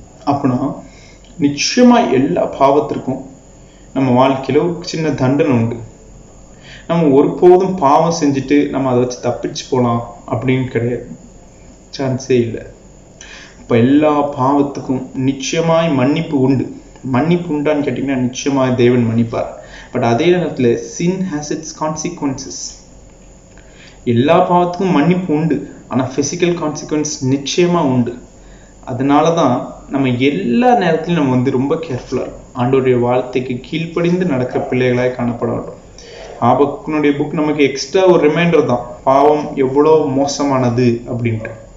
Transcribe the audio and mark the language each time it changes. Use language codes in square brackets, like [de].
[ta] அப்படின்னா நிச்சயமா எல்லா பாவத்திற்கும் நம்ம வாழ்க்கையில ஒரு சின்ன தண்டனை உண்டு. நம்ம ஒருபோதும் பாவம் செஞ்சுட்டு நம்ம அதை வச்சு தப்பிச்சு போகலாம் அப்படின்னு கிடையாது, சான்ஸே இல்லை. இப்போ எல்லா பாவத்துக்கும் நிச்சயமாய் மன்னிப்பு உண்டு. மன்னிப்பு உண்டான்னு கேட்டிங்கன்னா நிச்சயமாய் தேவன் மன்னிப்பார். [en] but [ta] அதே நேரத்தில் [en] sin has its consequences. [ta] எல்லா பாவத்துக்கும் மன்னிப்பு உண்டு, ஆனால் ஃபிசிக்கல் கான்சிக்வன்ஸ் நிச்சயமா உண்டு. அதனால தான் நம்ம எல்லா நேரத்திலும் நம்ம ரொம்ப கேர்ஃபுல்லாக இருக்கும். ஆண்டோடைய வார்த்தைக்கு கீழ்ப்படிந்து நடக்கிற பிள்ளைகளாய் காணப்பட வேண்டும். ஆபக்குனுடைய புக் நமக்கு எக்ஸ்ட்ரா ஒரு ரிமைண்டர் தான், பாவம் எவ்வளோ மோசமானது அப்படின்ட்டு.